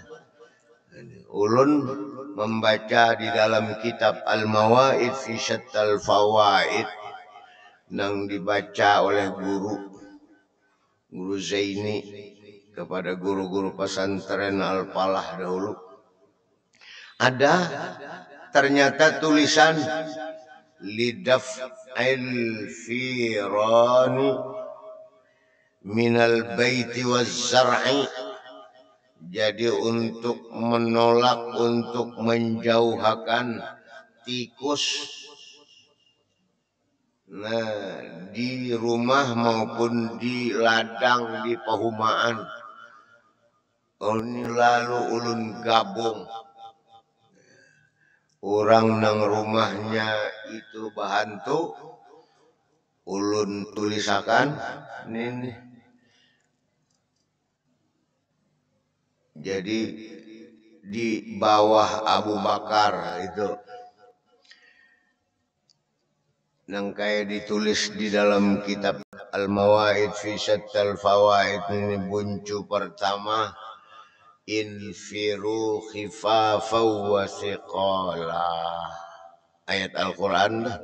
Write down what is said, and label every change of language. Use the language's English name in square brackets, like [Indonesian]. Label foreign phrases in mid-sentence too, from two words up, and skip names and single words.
[Banjar] Ulun membaca di dalam kitab Al-Mawaid fi Syattal Fawaid nang dibaca oleh guru Zaini kepada guru-guru pesantren Al-Falah dahulu. [Indonesian] Ada ternyata tulisan [Arabic] lidaf'il firani minal baiti waz zar'i. [Indonesian] Jadi untuk menolak, untuk menjauhkan tikus, di rumah maupun di ladang, di perumahan. [Banjar] Ini lalu ulun gabung. Orang nang rumahnya itu bahantu, ulun tulisakan ini. Jadi di bawah Abu Bakar itu nang kayak ditulis di dalam kitab Al-Mawaid fi Syattal Fawaid ini buncu pertama, [Arabic] infiru khifafa wa thiqala, [Banjar] ayat Al-Quran.